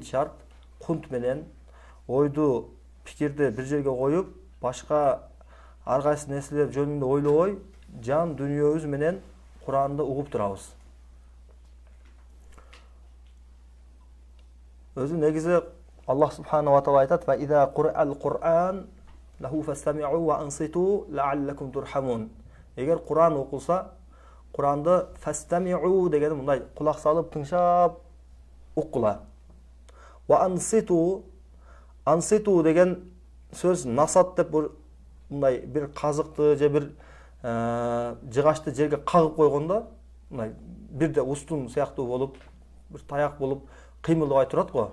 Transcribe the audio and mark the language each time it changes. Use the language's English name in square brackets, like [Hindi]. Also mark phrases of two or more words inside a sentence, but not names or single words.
[Kyrgyz] Биринчи шарт кунт менен ойду, пикирди бир жерге коюп, башка ар кайсы нерселер жөнүндө ойлобой, жан дүнүйөбүз менен Куранды угуп турабыз. Өзү негизи Аллах [Arabic] سبحانه وتعالى [Kyrgyz] айтат: [Arabic] "وإذا قرئ القرآن له فاستمعوا وأنصتوا لعلكم ترحمون." [Kyrgyz] Эгер Куран окулса, Куранды фастами'у дегени мындай кулак салып тыңшап уккула. [Arabic] وأنصتوا [Kyrgyz] деген сөз насат деп мындай бир казыкты же бир жыгачты жерге кагып койгондо мындай бирде устун сыяктуу болуп, бир таяк болуп кыймылдабай турат го.